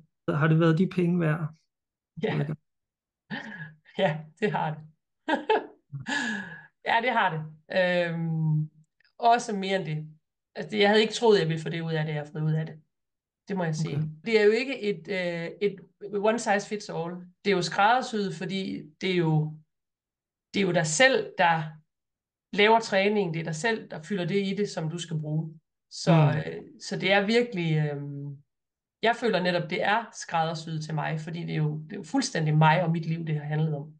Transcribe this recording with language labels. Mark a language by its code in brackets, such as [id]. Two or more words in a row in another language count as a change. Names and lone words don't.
[da] har det været de penge værd? Ja, ja, det har det. Ja, det har det. Også mere end det. Altså, jeg havde ikke troet, jeg ville få det ud af det, jeg har fået ud af det. Det må jeg Okay. sige. Det er jo ikke et [en] one size fits all. [da] Det er jo skræddersyet, fordi det er jo dig selv, der laver træning. Det er dig selv, der fylder det i det, som du skal bruge. Så, Mm, så det er virkelig... jeg føler netop, det er skræddersyet til mig, fordi det er jo fuldstændig mig og mit liv, det har handlet om.